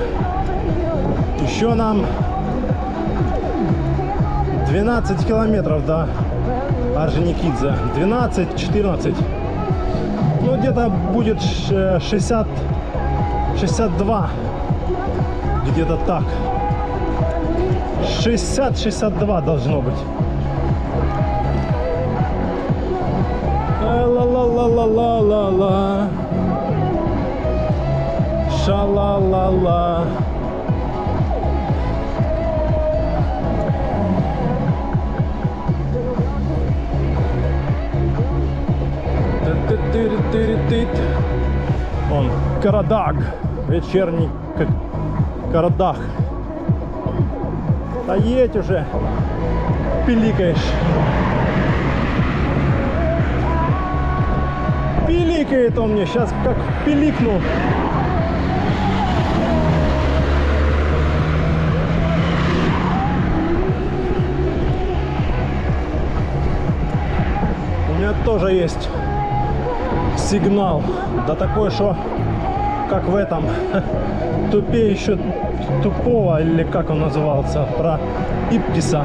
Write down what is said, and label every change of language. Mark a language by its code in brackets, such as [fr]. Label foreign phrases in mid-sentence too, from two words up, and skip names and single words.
[ru] Еще нам 12 километров до Орджоникидзе. 12-14. Ну, где-то будет 62. Где-то так. 60-62 должно быть. Ла-ла-ла-ла-ла-ла-ла. Ша-ла-ла-ла. Он Карадаг. Вечерний Карадаг. Да едь уже. Пиликаешь. Пиликает он мне, сейчас как пиликну. У меня тоже есть сигнал, да такой, что как в этом тупее еще тупого, или как он назывался, про Ипкиса.